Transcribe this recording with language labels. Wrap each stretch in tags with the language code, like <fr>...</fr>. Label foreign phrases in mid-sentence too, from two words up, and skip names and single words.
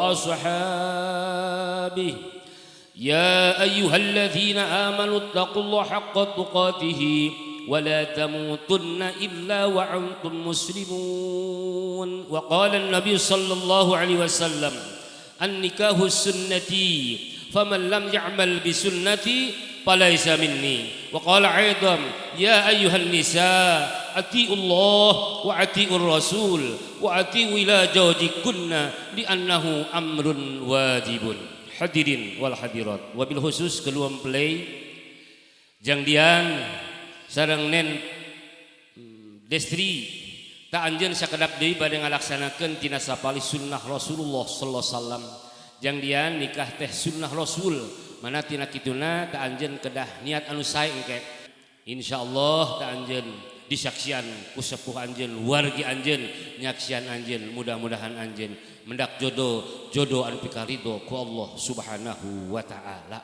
<ar>وأصحابه يا أيها الذين آمنوا اتقوا الله حق تقاته ولا تموتن إلا وأنتم مسلمون وقال النبي صلى الله عليه وسلم النكاح سنتي فمن لم يعمل بسنتي فليس مني وقال أيضا يا أيها النساء أطيعوا الله وأطيعوا الرسول وأطيعوا إلى زوجكن لأنه أمر واجب الحاضرين و الحاضرات وبالخصوص</ar> <su>keluar mempelai jangdian sareng nen destri tak anjeun sakedap deui bade ngalaksanakeun tina sapali sunnah Rasulullah</su> <ar>صلى الله عليه وسلم</ar> <su>jangdian nikah teh sunnah Rasul mana tina kituna tak anjeun kedah niat anu sae engke insyaallah tak anjeun disaksian ku sepuh anjeun wargi anjeun nyaksian anjeun mudah-mudahan anjeun mendak jodoh anu pikaridho ku Allah</su> <ar>سبحانه وتعالى.</ar>